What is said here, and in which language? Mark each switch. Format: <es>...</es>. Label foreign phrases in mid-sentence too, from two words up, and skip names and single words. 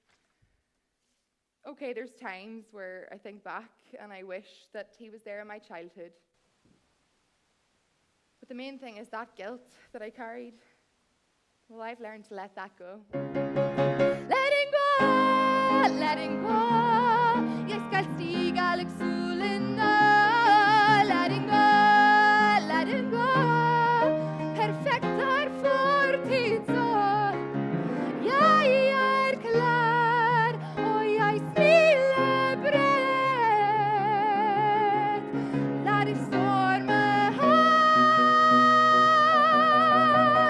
<en>Okay, there's times where I think back and I wish that he was there in my childhood. But the main thing is that guilt that I carried. Well, I've learned to let that go. Letting go, letting go.</en> <no>Jeg skal stige like solen nå.</no> <en>Letting go, letting go.</en> <no>Perfekt er fortid så. Jeg er klar, og jeg smiler bredt. La det storme her.</no>